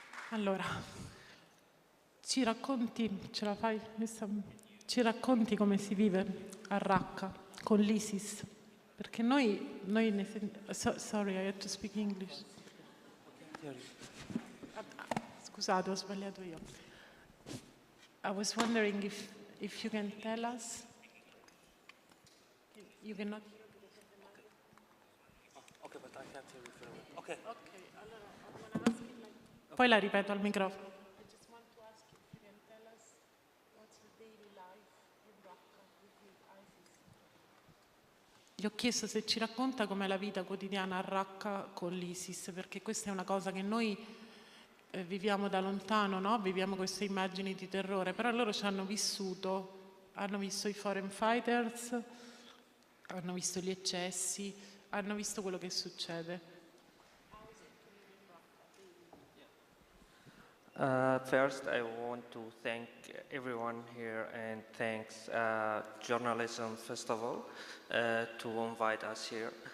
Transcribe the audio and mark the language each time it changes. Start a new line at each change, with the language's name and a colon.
Italian: Allora, ci racconti, ce la fai? Ci racconti come si vive a Raqqa con l'ISIS?
English: Perché noi sorry, I have to speak English.
Italian: Scusate, ho sbagliato io.
English: I was wondering if you can tell us. You cannot. Okay, but I can't hear you very well. Okay. Okay, allora I'm gonna ask you like. Poi la ripeto al microfono. I just want to ask if you can tell us what's the daily life in Raqqa with the ISIS.
Italian: gli ho chiesto se ci racconta com'è la vita quotidiana a Raqqa con l'ISIS, perché questa è una cosa che noi viviamo da lontano, no? Viviamo queste immagini di terrore, però loro ci hanno vissuto, hanno visto i foreign fighters, hanno visto gli eccessi, hanno visto quello che succede.
English: First, I want to thank everyone here and thanks Journalism Festival to invite us here.